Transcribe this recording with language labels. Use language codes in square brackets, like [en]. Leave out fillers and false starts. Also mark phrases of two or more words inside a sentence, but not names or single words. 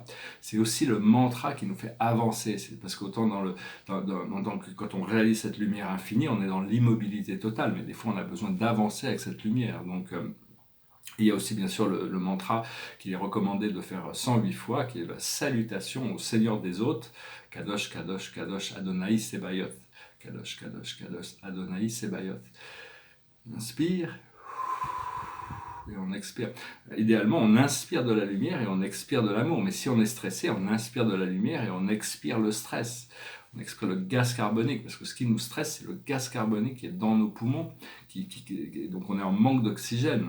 [fr] C'est aussi le mantra qui nous fait avancer. C'est parce qu'autant quand on réalise cette lumière infinie, on est dans l'immobilité totale, mais des fois on a besoin d'avancer avec cette lumière. Donc, il y a aussi bien sûr le mantra qu'il est recommandé de faire 108 fois, qui est la salutation au Seigneur des hôtes, [he] קדוש, קדוש, קדוש, אדוני צבאות. קדוש, קדוש, קדוש, אדוני צבאות. [fr] On inspire et on expire. Idéalement, on inspire de la lumière et on expire de l'amour. Mais si on est stressé, on inspire de la lumière et on expire le stress. On expire le gaz carbonique, parce que ce qui nous stresse, c'est le gaz carbonique qui est dans nos poumons, donc on est en manque d'oxygène.